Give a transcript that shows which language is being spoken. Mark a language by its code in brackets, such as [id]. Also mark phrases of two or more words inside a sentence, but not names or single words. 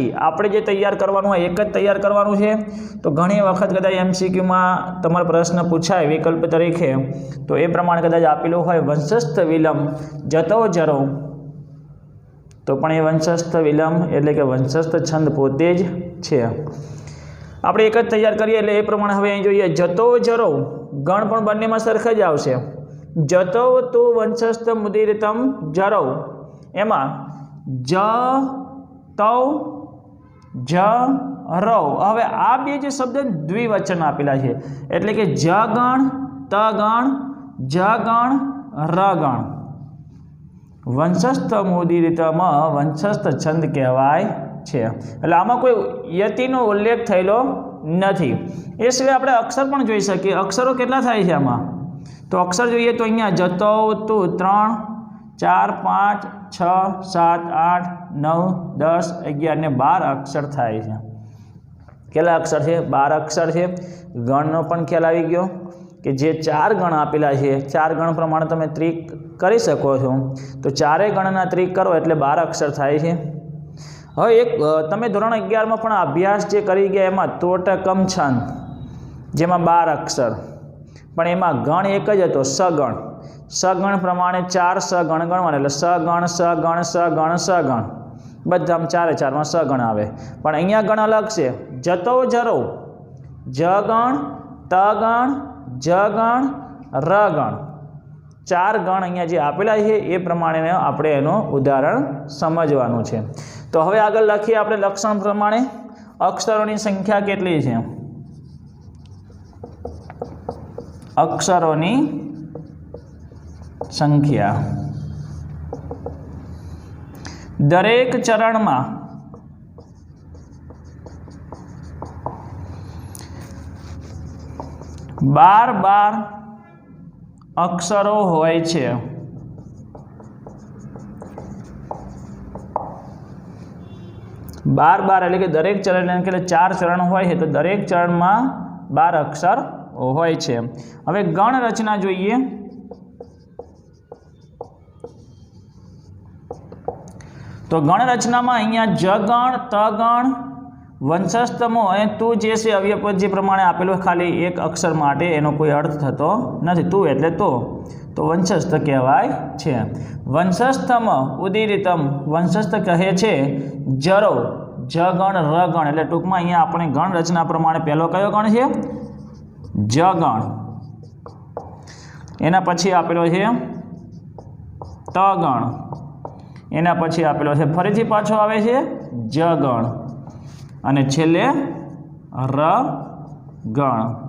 [gu] આપણે જે તૈયાર કરવાનું હોય એક જ તૈયાર કરવાનું છે। તો ઘણી વખત કદાચ એમસીક્યુમાં તમારો પ્રશ્ન પૂછાય વિકલ્પ તરીકે તો એ પ્રમાણે કદાચ આપેલું હોય વંશસ્થ વિલંબ જતો જરો, તો પણ એ વંશસ્થ વિલંબ એટલે કે વંશસ્થ છંદ પોતે જ છે। આપણે એક જ તૈયાર કરીએ એટલે એ પ્રમાણે હવે અહીં જોઈએ જતો જરો ગણ પણ બંનેમાં સરખા જ આવશે। [sa] જતો તુ વંશસ્થ મુદિરિતમ જરો [gu] એમાં જ [sa] तो ज रो। [gu] હવે આ બે જે શબ્દ દ્વિવચન આપેલા છે એટલે કે જ ગણ ત ગણ જ ગણ ર ગણ [sa] वंशस्थ मुदीरितम [gu] વંશસ્થ છંદ કહેવાય છે। એટલે આમાં કોઈ યતિનો ઉલ્લેખ થયેલો નથી। એ સિવાય આપણે અક્ષર પણ જોઈ શકીએ। અક્ષરો કેટલા થાય છે આમાં? તો અક્ષર જોઈએ તો અહીંયા જતો તુ 3 4 5 6 7 8 9 10 11 ને 12 અક્ષર થાય છે। કેટલા અક્ષર છે? 12 અક્ષર છે। ગણનો પણ ખ્યાલ આવી ગયો કે જે 4 ગણ આપેલા છે 4 ગણ પ્રમાણે તમે ત્રિક કરી શકો છો। તો 4 ગણના ત્રિક કરો એટલે 12 અક્ષર થાય છે। હવે એક તમે ધોરણ 11 માં પણ અભ્યાસ જે કરી ગયા એમાં તોટકમ છંદ જેમાં 12 અક્ષર પણ એમાં ગણ એક જ હતો સગણ। સગણ પ્રમાણે 4 સગણ ગણવાના એટલે સગણ સગણ સગણ સગણ બધામ 4 4 માં સગણ આવે। પણ અહીંયા ગણ અલગ છે જતો જરો જગણ તગણ જગણ રગણ 4 ગણ અહીંયા જે આપેલા છે એ પ્રમાણે આપણે એનો ઉદાહરણ સમજવાનું છે। તો હવે આગળ લખીએ આપણે લક્ષણ પ્રમાણે અક્ષરોની સંખ્યા કેટલી છે। અક્ષરોની સંખ્યા દરેક ચરણ માં 12 અક્ષરો હોય છે। 12 એટલે કે દરેક ચરણ એટલે 4 ચરણ હોય તો દરેક ચરણમાં 12 અક્ષર હોય છે। હવે ગણ રચના જોઈએ। તો ગણ રચના માં અહીંયા જગણ તગણ વંશસ્થમો અને તૂ જે છે અવ્યયપદ જે પ્રમાણે આપેલો ખાલી એક અક્ષર માટે એનો કોઈ અર્થ થતો નથી। તૂ એટલે તો વંશસ્થ કહેવાય છે। [sa] वंशस्थम उदीरितम [gu] વંશસ્થ કહે છે જરો જગણ રગણ એટલે ટૂંકમાં અહીંયા આપણે ગણ રચના પ્રમાણે પહેલો કયો ગણ છે જગણ, એના પછી આપેલો છે તગણ, એના પછી આપેલો છે ફરીથી પાછો આવે છે જગણ અને છેલ્લે રગણ।